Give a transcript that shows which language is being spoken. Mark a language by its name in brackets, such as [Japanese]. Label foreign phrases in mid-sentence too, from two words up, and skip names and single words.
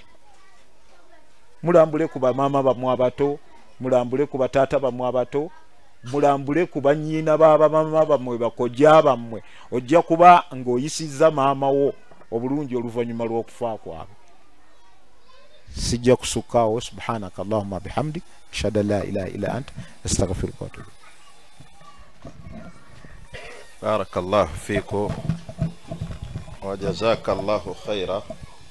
[Ganda] Mulambule ku bamaama bammwe abato, mulambule ku bataata bammwe abato, mulambule ku bannyina b'abamaama bammwe bakojja bammwe, ojja kuba ng'oyisizza maama wo obulungi oluvannyuma lw'okufa kwabwe. Sijja kusukkaawo. [Arabic] سبحانك اللهم بحمدك أشهد أن لا إله إلا أنت أستغفرك وأتوب. بارك الله فيكم وجزاك الله خيرا.